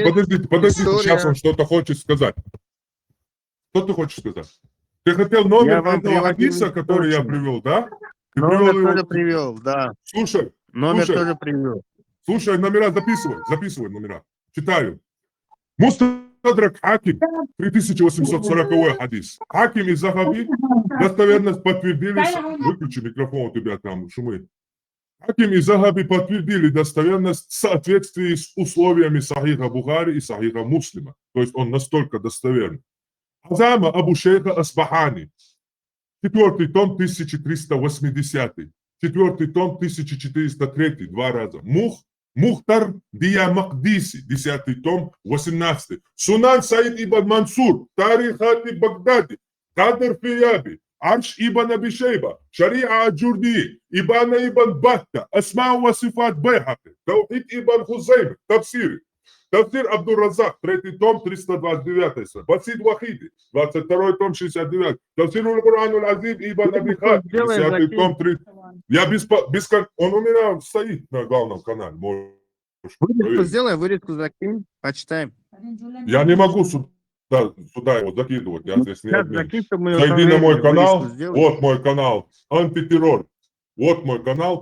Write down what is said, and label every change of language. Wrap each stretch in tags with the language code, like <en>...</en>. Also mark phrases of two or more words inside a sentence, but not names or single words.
<ru>есть подождите, сейчас история. он что-то хочет сказать. Что ты хочешь сказать? Ты хотел номер Я вам этого приводил хадиса, который я источник. привел, да? Ты Номер привел его- тоже привел, да. Слушай, Номер слушай. тоже привел. Слушай, номера записывай номера. Читаю. Мустадрак Хаким, 3840 хадис. Хаким и Захаби достоверность подтвердили... Выключи микрофон, у тебя там шумы. Хаким и Захаби подтвердили достоверность в соответствии с условиями Сахиха Бухари и Сахиха Муслима. То есть он настолько достоверный. Азама Абу Шейха Асбахани. 4 том 1380. 4 том 1403. 2 раза. Мухтар Дия Макдиси. 10 том 18. Сунан Саид ибн Мансур. Тарихати Багдади. Кадр Фияби. Арш ибн Аби Шейба. Шариа Аджурди. Ибана ибн Батта. Асма ва Сифат Байхаки. Таухид ибн Хузайм. Тавсири. Тавсир Абдур-Разак, 3 том, 329. Басид Вахиди, 22 том, 69. Тавсир Аль-Кур'ан Аль-Азим Ибн Аби Хатим, 10 том, 3. Я он у меня стоит на главном канале. Можешь Вырезку проверить. сделай, вырезку закинь, почитаем. Я не могу сюда его закидывать. Я здесь не Сейчас админ. закинь, чтобы мы его Зайди на мой проверили, канал. вырезку сделай. Вот мой канал. Антитеррор. Вот мой канал.</ru>